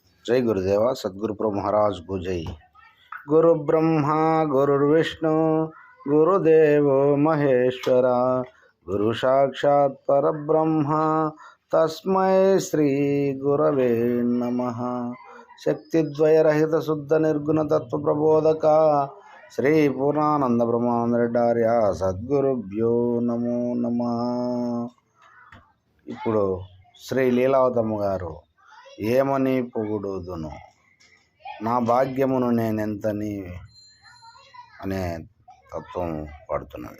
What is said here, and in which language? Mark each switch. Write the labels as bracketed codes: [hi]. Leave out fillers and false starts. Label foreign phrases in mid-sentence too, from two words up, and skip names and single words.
[hi] जय गुरुदेव सद्गुरु प्रभु महाराज को जय। [sa] गुरु ब्रह्मा गुरुर्विष्णु गुरुदेव महेश्वरा गुरु साक्षात् परब्रह्म तस्मै श्री गुरवे नमः। शक्तिद्वयरहित शुद्ध निर्गुण तत्व प्रबोधक శ్రీ పూర్ణానంద బ్రహ్మానందరెడ్డార్య సద్గురుభ్యో నమో నమః. [te] ఇప్పుడు శ్రీ లీలావతమ్మ గారు ఏమని పొగుడుదును నా భాగ్యమును నేనెంతని అనే తత్వం పడుతున్నది.